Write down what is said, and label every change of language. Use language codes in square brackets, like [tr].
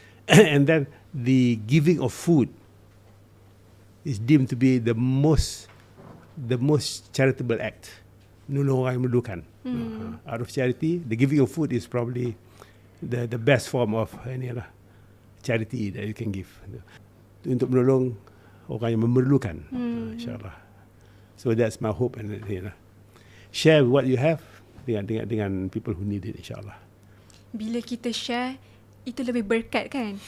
[en] And then the giving of food is deemed to be the most charitable act. [ms] Nolong orang yang memerlukan. [en] Out of charity, the giving of food is probably the best form of charity that you can give. [ms] Untuk menolong orang yang memerlukan, insyaAllah. [en] So that's my hope, and share what you have dengan people who need it, insyaAllah. [ms] Bila kita share, itu lebih berkat kan?